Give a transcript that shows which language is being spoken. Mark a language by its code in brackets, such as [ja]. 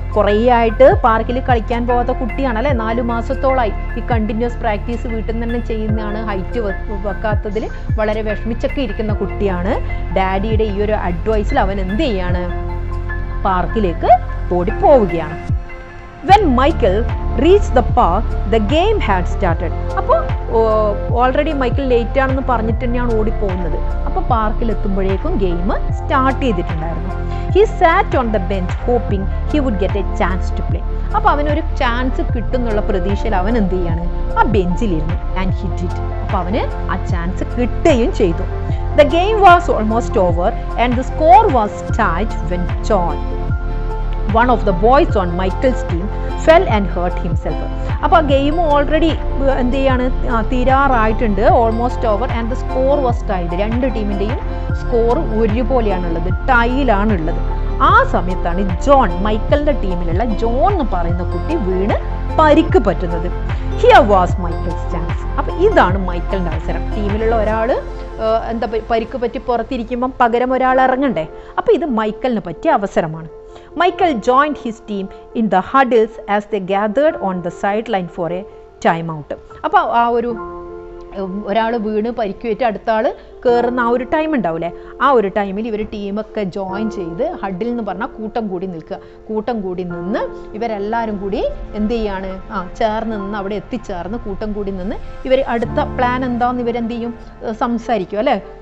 [ml] കുറേ ആയിട്ട് പാർക്കിൽ കളിക്കാൻ പോകാത്ത കുട്ടിയാണല്ലേ, 4 മാസത്തോളമായി ഈ കണ്ടിന്യൂസ് പ്രാക്ടീസ് വീട്ടിൽ നിന്ന് തന്നെ ചെയ്യുന്നതാണ്. ഹൈറ്റ് വെക്കാത്തതിൽ വളരെ വിഷമിച്ചൊക്കെ ഇരിക്കുന്ന കുട്ടിയാണ്. ഡാഡിയുടെ ഈ ഒരു അഡ്വൈസിൽ അവൻ എന്ത് ചെയ്യാണ്, പാർക്കിലേക്ക് ഓടിപ്പോവുകയാണ്. [en] When Michael reached the park, the game had started. [ml] അപ്പോൾ ഓൾറെഡി മൈക്കിൾ ലേറ്റ് ആണെന്ന് പറഞ്ഞിട്ട് തന്നെയാണ് ഓടിപ്പോകുന്നത്. അപ്പോൾ പാർക്കിൽ എത്തുമ്പോഴേക്കും ഗെയിം സ്റ്റാർട്ട് ചെയ്തിട്ടുണ്ടായിരുന്നു. [en] He sat on the bench hoping he would get a chance to play. [ml] അപ്പോൾ അവനൊരു ചാൻസ് കിട്ടുന്നുള്ള പ്രതീക്ഷയിൽ അവൻ എന്ത് ചെയ്യാണ്, ആ ബെഞ്ചിലിരുന്നു. [en] And he did. [ml] അപ്പോൾ അവന് ആ ചാൻസ് കിട്ടുകയും ചെയ്തു. [en] The game was almost over and the score was tied when John, one of the boys on Michael's team, fell and hurt himself. [ml] അപ്പോൾ ആ ഗെയിം ഓൾറെഡി എന്ത് ചെയ്യാണ്, തീരാറായിട്ടുണ്ട്, [en] Almost over and the score was tied. [ml] രണ്ട് ടീമിൻ്റെയും score ഒരുപോലെയാണുള്ളത്, ടൈലാണുള്ളത്. ആ സമയത്താണ് John, മൈക്കലിൻ്റെ ടീമിലുള്ള John എന്ന് പറയുന്ന കുട്ടി വീണ് പരിക്ക് പറ്റുന്നത്. [en] Here was Michael's chance. [ml] അപ്പോൾ ഇതാണ് മൈക്കലിൻ്റെ അവസരം. ടീമിലുള്ള ഒരാൾ പരിക്ക് പറ്റി പുറത്തിരിക്കുമ്പം പകരം ഒരാൾ ഇറങ്ങണ്ടേ. അപ്പോൾ ഇത് മൈക്കലിന് പറ്റിയ അവസരമാണ്. [en] Michael joined his team in the huddles as they gathered on the sideline for a timeout. [ml] അപ്പോൾ ആ ഒരു ഒരാൾ വീണ് പരിക്കുവേറ്റ് അടുത്ത ആൾ കയറുന്ന ആ ഒരു ടൈം ഉണ്ടാവില്ലേ, ആ ഒരു ടൈമിൽ ഇവർ ടീമൊക്കെ ജോയിൻ ചെയ്ത് ഹഡിൽ എന്ന് പറഞ്ഞാൽ കൂട്ടം കൂടി നിൽക്കുക. കൂട്ടം കൂടി നിന്ന് ഇവരെല്ലാവരും കൂടി എന്ത് ചെയ്യാണ്, ചേർന്ന് നിന്ന് അവിടെ എത്തിച്ചേർന്ന് കൂട്ടം കൂടി നിന്ന് ഇവർ അടുത്ത പ്ലാൻ എന്താണെന്ന് ഇവരെന്ത് ചെയ്യും, സംസാരിക്കും അല്ലേ.